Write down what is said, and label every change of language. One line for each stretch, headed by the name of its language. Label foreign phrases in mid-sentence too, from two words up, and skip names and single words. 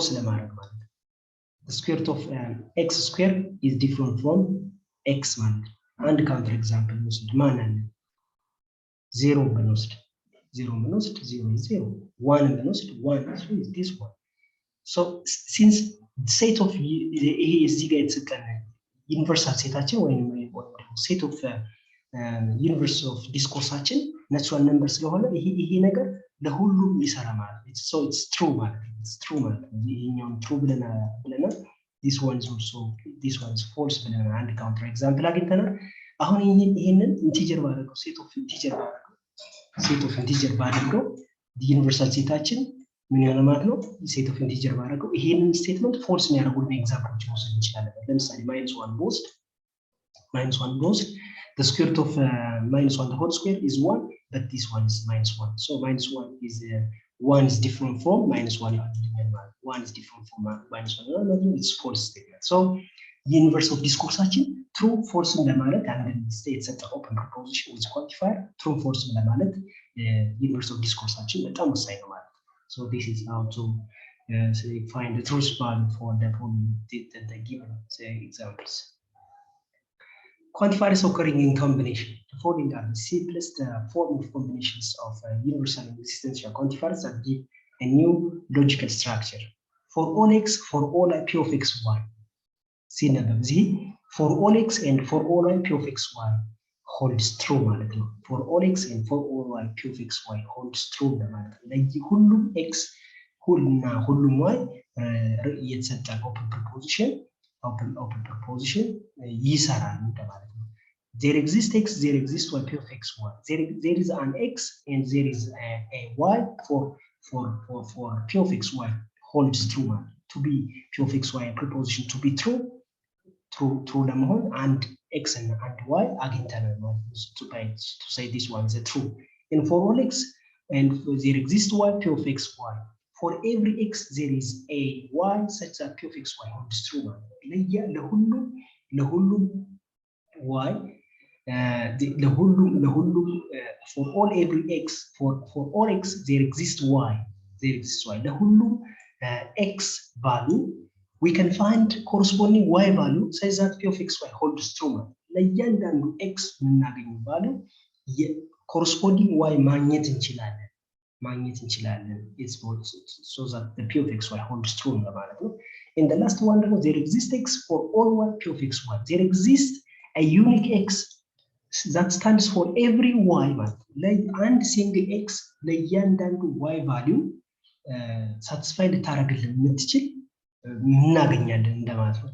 English: The square root of x squared is different from x man. And the counter example is 0 minus 0 minus 0 is 0. 1 minus 1 is this one. So since set of universal setaችን ወይም set of universe of discourse natural numbers ስለሆነ
Amharic: ይሄ ነገር ለሁሉም ይሰራ ማለት ነው።
English: So it's true
Amharic: ማለት ነው።
English: It's true
Amharic: ማለት ነው። ይሄኛው true ብለናል።
English: This one is also, this one is false
Amharic: ብለናል። አንድ
English: counter example
Amharic: አግኝተናል። አሁን ይሄንን ኢንቲጀር ባደረገው
English: set of integer
Amharic: ባደረገው ዩኒቨርሳል ሴታችን ምን ይሆናል ማለት ነው?
English: set of integer
Amharic: ባደረገው ይሄንን
English: statement false
Amharic: የሚያደርጉልን ኤግዛምፕሎች መውሰድ እንችላለን። ለምሳሌ -1 ብወስድ
English: the square root of -1 the whole square is 1, but this one is -1. So -1 is 1 is different from -1 one is different from minus one, it's false statement. So universe of discourse true false
Amharic: ለማለት አንድ የተሰጠ
English: open proposition with quantifier true false ለማለት universe of discourse
Amharic: በጣም ወሳኝ ነው ማለት ነው.
English: So this is how to find the truth value for the given examples. Quantifiers occurring in combination. The following are the simplest form of combinations of universal and existential quantifiers that give a new logical structure. For all x, for all I, p of x, y. See number z. For all x and for all I, p of x, y holds true
Amharic: ማለት ነው.
English: For all x and for all y, p of x, y holds true
Amharic: ማለት ነው. ለዚህ ሁሉም x ሁሉና ሁሉም y የተሰጠ
English: open proposition
Amharic: ይሰራል ማለት ነው.
English: There exists x, there exists y, p of x, y. There is an x and there is a y for p of x, y holds true. To be p of x, y proposition to be true ለመሆን and x and y
Amharic: አግኝተናል ማለት ነው.
English: To say this one is true. And for all x and there exists y, p of x, y. For every x there is a y such that p of x, y holds true. ለሁሉም y for all every x for all x there exists y ለሁሉም x value we can find corresponding y value such that p of x, y holds true.
Amharic: ለእያንዳንዱ x የምናገኘው
English: value corresponding y
Amharic: ማግኘት እንችላለን.
English: It's so that the p of x, y holds true
Amharic: ማለት ነው.
English: And the last one there exists x for all y, p of x, y. There exists a unique x that stands for every y
Amharic: ማለት ነው. አንድ single x ለእያንዳንዱ y value satisfy ልታደርግልን የምትችል እናገኛለን እንደማለት ነው.